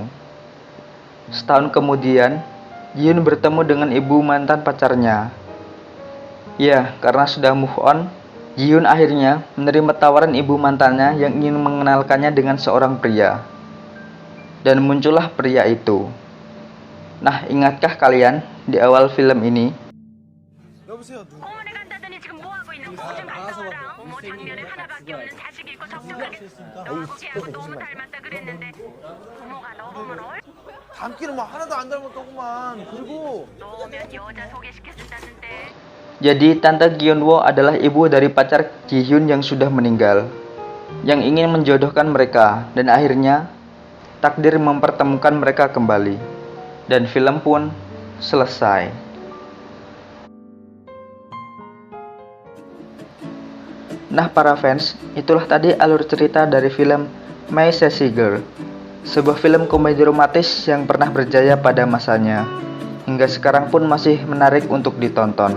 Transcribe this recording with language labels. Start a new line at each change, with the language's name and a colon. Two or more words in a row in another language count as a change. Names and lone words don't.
Indonesian: Setahun kemudian, Ji-hyun bertemu dengan ibu mantan pacarnya. Ya, karena sudah
English: move on,
Indonesian: Ji-hyun akhirnya menerima tawaran ibu mantannya yang ingin mengenalkannya dengan seorang pria. Dan muncullah pria itu. Nah, ingatkah kalian di awal film ini?
Korean: 여보세요. 공원에 간다더니 지금 뭐 하고 있는 거야? 좀 갔다 와라. 어머 작년에 하나밖에 없는 자식이 있고 적적하게 너하고 걔하고 너무 닮았다 그랬는데 부모가 너 보면 닮기는 뭐 하나도 안 닮았더구만. 그리고 너면 여자 소개시켜준다는데.
Indonesian: Jadi Tante Kyunwoo adalah ibu dari pacar Ji-hyun yang sudah meninggal, yang ingin menjodohkan mereka, dan akhirnya takdir mempertemukan mereka kembali. Dan film pun selesai. Nah para fans, itulah tadi alur cerita dari film My Sassy Girl, sebuah film komedi romantis yang pernah berjaya pada masanya, hingga sekarang pun masih menarik untuk ditonton.